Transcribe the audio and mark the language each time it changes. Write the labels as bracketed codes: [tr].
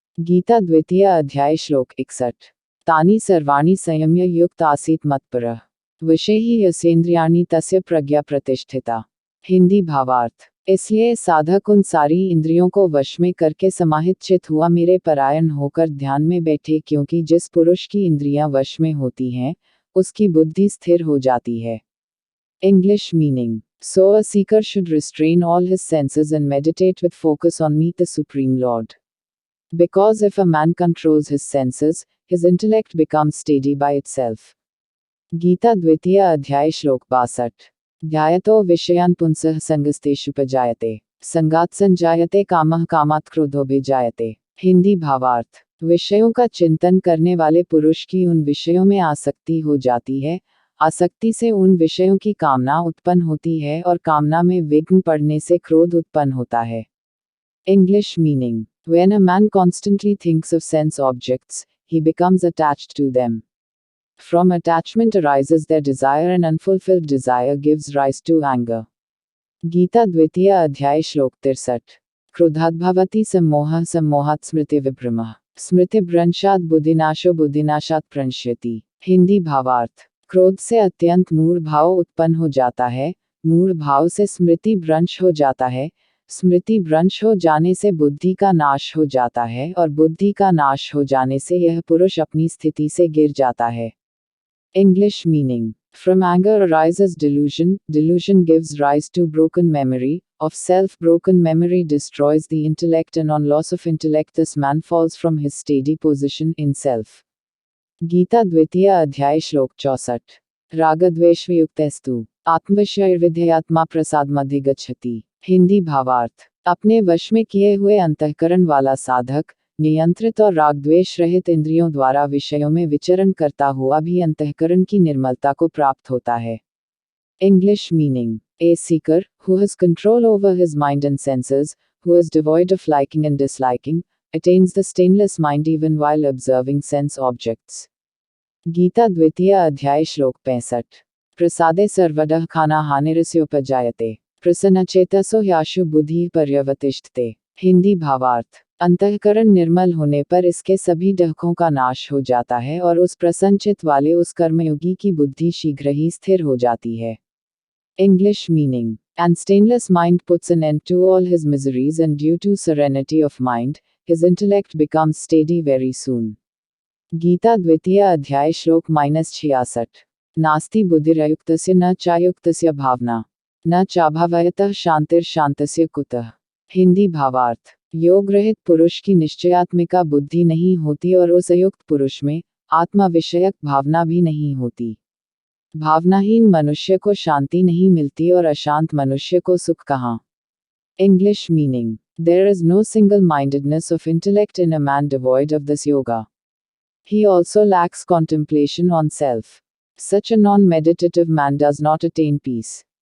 [hi] गीता द्वितीय अध्याय श्लोक 61। [sa] तानि सर्वाणि संयम्य युक्त आसीत् मत्परः विषयैः यस्येन्द्रियाणि तस्य प्रज्ञा प्रतिष्ठिता। [hi] हिंदी भावार्थ। इसलिए साधक उन सारी इंद्रियों को वश में करके समाहित चित हुआ मेरे परायण होकर ध्यान में बैठे, क्योंकि जिस पुरुष की इंद्रियां वश में होती हैं उसकी बुद्धि स्थिर हो जाती है। [en] English meaning. So a seeker should restrain all his senses and meditate with focus on me, the Supreme Lord. Because if a man controls his senses, his intellect becomes steady by itself. [hi] Gita द्वितीय अध्याय श्लोक 62। [sa] ध्यायतो विषयान् पुंसः संगस्तेषुपजायते संगात् संजायते कामः कामात् क्रोधोभिजायते। [hi] हिंदी भावार्थ। विषयों का चिंतन करने वाले पुरुष की उन विषयों में आसक्ति हो जाती है, आसक्ति से उन विषयों की कामना उत्पन्न होती है और कामना में विघ्न पड़ने से क्रोध उत्पन्न होता है। [en] English meaning. When a man constantly thinks of sense objects, he becomes attached to them. From attachment arises their desire, and unfulfilled desire gives rise to anger. [hi] Gita द्वितीय अध्याय श्लोक 63। [sa] क्रोधाद्भवति सम्मोहः सम्मोहात् स्मृतिविभ्रमः स्मृतिभ्रंशात् बुद्धिनाशो बुद्धिनाशात् प्रणश्यति। [hi] हिंदी भावार्थ। क्रोध से अत्यंत मूढ़ भाव उत्पन्न हो जाता है, मूढ़ भाव से स्मृति भ्रंश हो जाता है, स्मृति भ्रंश हो जाने से बुद्धि का नाश हो जाता है और बुद्धि का नाश हो जाने से यह पुरुष अपनी स्थिति से गिर जाता है। [en] English meaning. From anger arises delusion, delusion gives rise to broken memory of self, broken memory destroys the intellect, and on loss of intellect this man falls from his steady position in self. [hi] Gita द्वितीय अध्याय श्लोक 64। [sa] रागद्वेषवियुक्तस्तु आत्मविषयर्विधेयात्मा प्रसादमधिगच्छति। [hi] हिंदी भावार्थ। अपने वश में किए हुए अंतःकरण वाला साधक नियंत्रित और राग द्वेष रहित इंद्रियों द्वारा विषयों में विचरण करता हुआ भी अंतःकरण की निर्मलता को प्राप्त होता है। [en] English meaning. A seeker who has control over his mind and senses, who is devoid of liking and disliking, attains the stainless mind even while observing sense objects. [hi] Gita द्वितीय अध्याय श्लोक 65। [sa] प्रसादे सर्वदः खाना हानिरस्योपजायते प्रसन्नचेतसो ह्याशु बुद्धि पर्यवतिष्ठते। [hi] हिंदी भावार्थ। अंतःकरण निर्मल होने पर इसके सभी डहकों का नाश हो जाता है और उस प्रसन्नचित वाले उस कर्मयोगी की बुद्धि शीघ्र ही स्थिर हो जाती है। [en] English meaning. And stainless mind puts an end to all his miseries, and due to serenity of mind, his intellect becomes steady very soon. [hi] Gita द्वितीय अध्याय श्लोक -66। [sa] नास्ति बुद्धिरयुक्तस्य न चायुक्तस्य भावना न चाभावयतः शांतिर्शान्तस्य कुतः। [hi] हिंदी भावार्थ। योग रहित पुरुष की निश्चयात्मिका बुद्धि नहीं होती और उस अयुक्त पुरुष में आत्मा विषयक भावना भी नहीं होती। भावनाहीन मनुष्य को शांति नहीं मिलती और अशांत मनुष्य को सुख कहाँ। [en] English meaning. There is no single-mindedness of intellect in a man devoid of this yoga. He also lacks contemplation on self. Such a non-meditative man does not attain peace.